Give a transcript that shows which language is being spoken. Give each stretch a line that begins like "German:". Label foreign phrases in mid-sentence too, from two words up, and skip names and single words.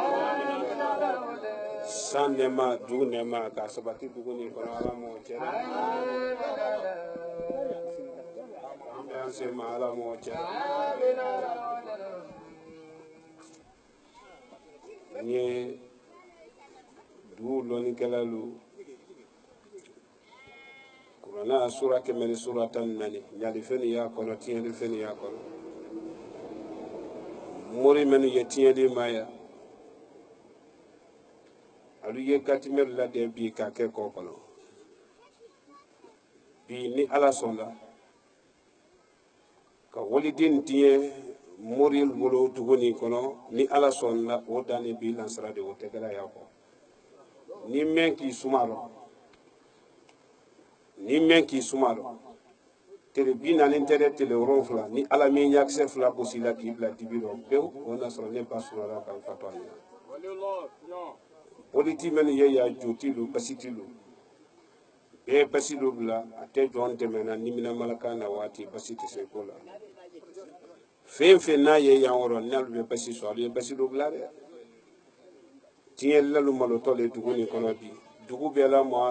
Bambara: san nɛma dugu nɛma ka sabati duguni kono ala ma tiɲɛ an bɛ an se ma ala ma tiɲɛ n ye dugu lɔnnikɛla lu Kurana sura kemeni sura tan nani nyali feni ya kono tiɲɛli feni ya kono mori menu ye tiɲɛli maya alu ye katimer la den bi ka kɛ kɔ kɔnɔ bi ni ala sɔnna ka waliden tiɲɛ mori bolo tuguni kɔnɔ ni ala sɔnna o dani bi lansara de o tɛgɛla ya kɔ ni mɛn k'i sumaro ni men k'i sumalo tele bi naani tɛrɛ tele wolonfila ni ala min ɲakisɛ fila gosi la k'i bila dibi rɔ pewu o na sɔrɔ ne ba sunɔgɔla k'an fatɔ a ɲɛna politi minnu ye ya joti lu basiti lu bɛɛ basi lu bila a tɛ jɔn tɛmɛna nimina malaka na waati basi tɛ se ko la fɛn fɛn n'a ye yan wɔrɔ n'alu bɛ basi sɔrɔ alu ye basi lu bila dɛ tiɲɛ lalu malotɔ le dugu nin kɔnɔ bi dugu bɛɛ la ma